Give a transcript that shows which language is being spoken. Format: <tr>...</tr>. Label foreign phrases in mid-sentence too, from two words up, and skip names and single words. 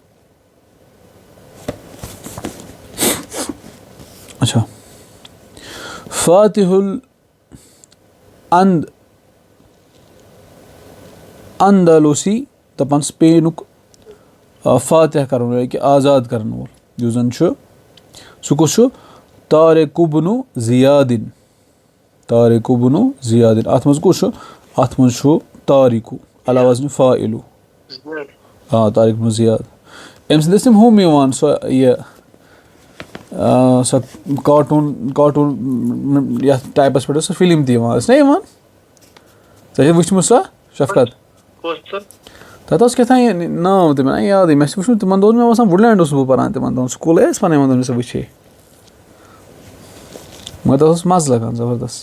<ks>اچھا</ks> <ar>فاتِح الاندلسی</ar> <ks>دپان سپینُک فاتح کرن وول کہِ آزاد کرن وول یُس زن چھُ سُہ کُس چھُ طارق بنُ زِیادِن. طارق بنُ زِیادِن اَتھ منٛز کُس چھُ اَتھ منٛز چھُ طارقُ</ks> <ar>علی وزنِ فاعلُ.</ar> <ks>آ طارق بنُ زِیاد. أمۍ سٕنٛدۍ ٲسۍ تِم ہُم یِوان سۄ یہِ سۄ کاٹوٗن یَتھ ٹایپَس پٮ۪ٹھ ٲس سۄ فِلم تہِ یِوان ٲس نہ یِوان ژےٚ چھےٚ وٕچھمٕژ سۄ شفقت. تَتھ اوس کیٛاہ تانۍ ناو تہِ مےٚ نہ یادٕے مےٚ چھِ وٕچھمُت تِمن دۄہن مےٚ باسان وُڈلینٛڈ اوسُس بہٕ پَران تِمن دۄہن سکوٗلٕے ٲسۍ پَنٕنۍ وَنان سۄ وٕچھے مگر تَتھ اوس مَزٕ لگان زبردست.</ks>